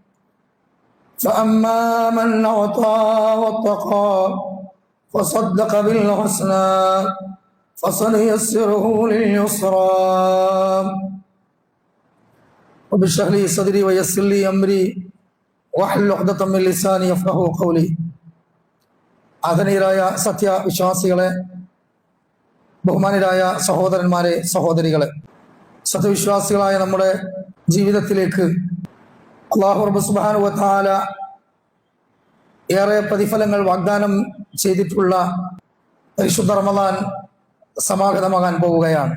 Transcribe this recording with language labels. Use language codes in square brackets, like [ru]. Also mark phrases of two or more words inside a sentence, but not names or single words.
[ar] فأما من أعطى واتقى وصدق بالحسنى فسنيسره لليسرى. رب اشرح لي صدري ويسر لي أمري واحلل عقدة من لساني يفقهوا قولي. [ml] ആദരണീയരായ സത്യവിശ്വാസികളെ, ബഹുമാനരായ സഹോദരന്മാരെ, സഹോദരികളെ, സത്യവിശ്വാസികളായ നമ്മുടെ ജീവിതത്തിലേക്ക് അല്ലാഹു റബ്ബ് [ar] سبحانه وتعالى [ml] ഏറെ പ്രതിഫലങ്ങൾ വാഗ്ദാനം ചെയ്തിട്ടുള്ള പരിശുദ്ധ റമദാൻ സമാഗതമാകാൻ പോവുകയാണ്.